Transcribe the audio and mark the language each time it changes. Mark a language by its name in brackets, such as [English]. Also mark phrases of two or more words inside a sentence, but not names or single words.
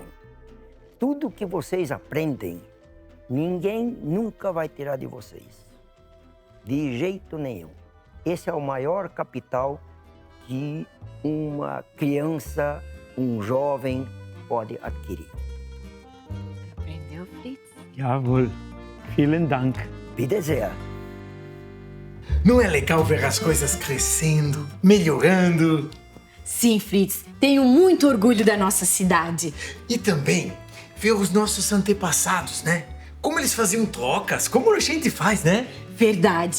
[Portuguese] Tudo que vocês aprendem, ninguém nunca vai tirar de vocês, de jeito nenhum. Esse é o maior capital que uma criança, um jovem pode adquirir. Aprendeu, Fritz? [German] Jawohl. Vielen Dank. Bitte sehr. [Portuguese] Não é legal ver as coisas crescendo, melhorando? Sim, Fritz, Tenho muito orgulho da nossa cidade. E também ver os nossos antepassados, né? Como eles faziam trocas, como a gente faz, né? Verdade.